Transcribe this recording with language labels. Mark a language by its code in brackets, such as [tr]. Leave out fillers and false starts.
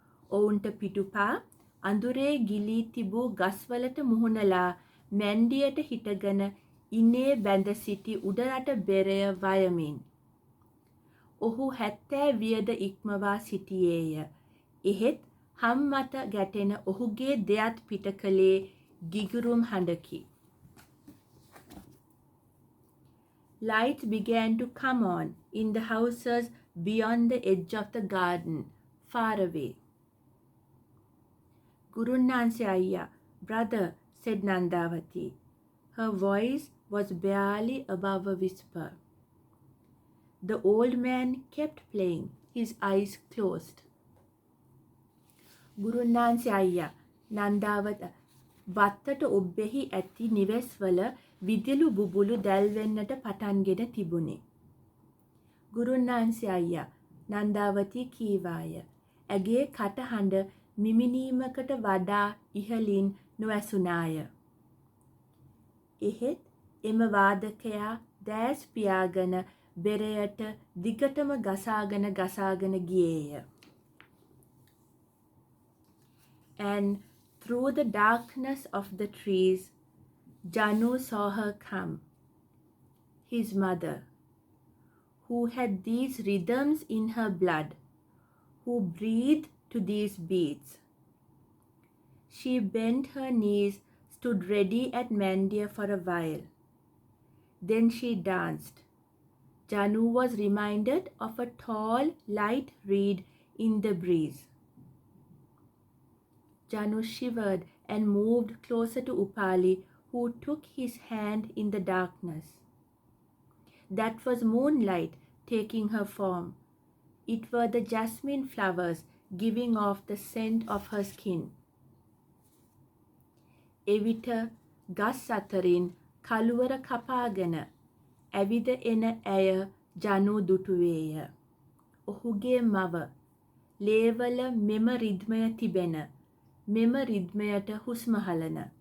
[si] ඔවුන්ට පිටුපා අඳුරේ ගිලී තිබූ ගස්වලට මුහුණලා මැන්ඩියට හිටගෙන ඉනේ බැඳ සිටි උඩරට බෙරය වයමින්. ඔහු 70 වියද ඉක්මවා සිටියේය. එහෙත් හම් මත ගැටෙන ඔහුගේ දෙයත් පිට කළේ ගිගුරුම් හඬකි. [en] Lights began to come on in the houses beyond the edge of the garden, far away. [si] ගුරුන්නාන්සේ අයියා [en] "Brother," said Nandavati. Her voice was barely above a whisper. The old man kept playing, his eyes closed. [si] "ගුරුන්නාන්සේ අයියා" නන්දාවත වත්තට ඔබ්බෙහි ඇති නිවෙස්වල විදුලි බුබුලු දැල්වෙන්නට පටන්ගෙන තිබුණි. "ගුරුන්නාන්සේ අයියා" නන්දාවතී කීවාය. ඇගේ කටහඬ මිමිනීමකට වඩා ඉහළින් නොඇසුණාය. එහෙත් එම වාදකයා දෑස් පියාගෙන බෙරයට දිගටම ගසාගෙන ගියේය. [en] And through the darkness of the trees, Janu saw her come, his mother, who had these rhythms in her blood, who breathed to these beats. She bent her knees, stood ready at Mandir for a while. Then she danced. Janu was reminded of a tall, light reed in the breeze. Janu shivered and moved closer to Upali, who took his hand in the darkness. That was moonlight taking her form. It were the jasmine flowers giving off the scent of her skin. [si] එවිට ගස් අතරින් කළුවර කපාගෙන ඇවිද එන ඇය ජනු දුටුවේය. ඔහුගේ මව ලේවල මෙම රිද්මය තිබෙන, මෙම රිද්මයට හුස්ම හලන.